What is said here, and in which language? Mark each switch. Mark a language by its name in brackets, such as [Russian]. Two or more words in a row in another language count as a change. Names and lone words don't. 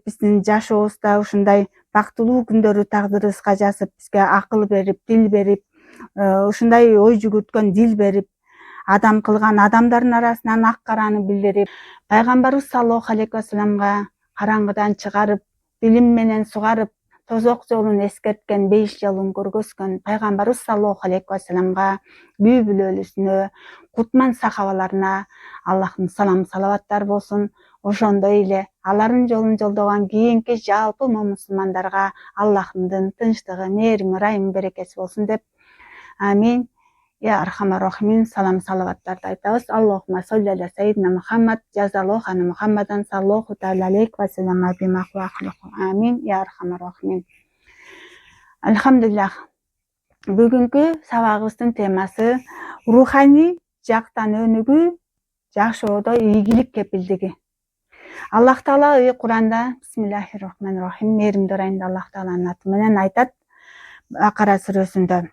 [Kyrgyz] биздин жашообузда ушундай бактылуу күндөрү тагдырыбызга жазып, бизге акыл берип, дил берип, ушундай ой жүгүрткөн дил берип, адам кылган, адамдардын арасынан ак караны билдирип, пайгамбарыбыз [Arabic] صلى الله عليه وسلم [Kyrgyz] караңгыдан чыгарып, билим менен сугарып, тозок жолун эскерткен, бейиш жолун көргөзгөн пайгамбарыбыз [Arabic] صلى الله عليه وسلم, [Kyrgyz] күйүү бүлөлүсүнө, кутман сахабаларына Аллахтын салам салаваттары болсун. Ошондой эле алардын жолун жолдогон кийинки жалпы мусулмандарга Аллахтын тынчтыгы, мээрими, ырайымы, берекеси болсун деп. [Arabic] آمين. يا أرحم الراحمين. [Kyrgyz] Салам салаваттарды айтабыз. [Arabic] اللهم صل على سيدنا محمد، جزى الله عنا محمدا صلى الله تعالى عليه وسلم بما هو أهله. آمين. يا أرحم الراحمين. الحمد لله. [Kyrgyz] Бүгүнкү сабагыбыздын темасы руханий жактан өнүгүү жашоодо ийгилик кепилдиги. Аллах Таала Куранда [Arabic] بسم الله الرحمن الرحيم, [Kyrgyz] мээримдүү ырайымда Аллах Тааланын аты менен айтат Бакара сүрөсүндө.